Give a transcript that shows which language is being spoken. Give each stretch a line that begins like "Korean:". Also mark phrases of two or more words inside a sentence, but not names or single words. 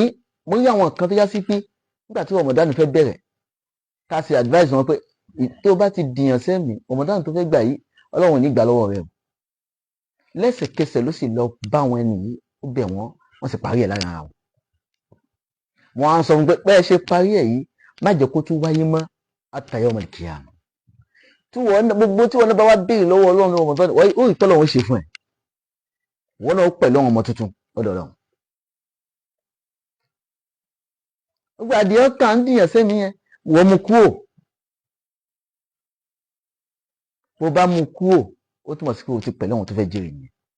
Yoruba: Mo rí àwọn kan tó já sí pé nígbà tí Ramadan fẹ́ bẹ̀rẹ̀, ká ṣe advice wọn pé tó bá ti dìyàn sẹ́mi, Ramadan tó fẹ́ gbà yìí Ọlọ́run ò ní gbà lọ́wọ́ rẹ̀. Lẹ́sẹ̀kẹsẹ̀ ló sì lọ bá àwọn ẹni yìí, ó bẹ̀ wọ́n sì parí ẹ̀ lára wọn. Wọ́n á sọ fún pé bẹ́ẹ̀ ṣe parí ẹ̀ yìí, má jẹ́ kó tún wáyé mọ́
Arabic: حتى يوم القيامة.
Yoruba: Gbogbo tí wọ́n bá wá béèrè lọ́wọ́ Ọlọ́run ọmọ tó ó rí tọ́lọ́run ṣe fún ẹ̀, wọ́n náà pẹ̀lú àwọn ọmọ tuntun lọ́dọ̀ Ọlọ́run. Gbogbo àdìẹ ọ̀tá ń dìyàn sẹ́mi yẹn, wọ́n mú kúrò. Bó bá mú kúrò, ó túmọ̀ sí pé o ti pẹ̀lú àwọn tó fẹ́ jèrè yẹn.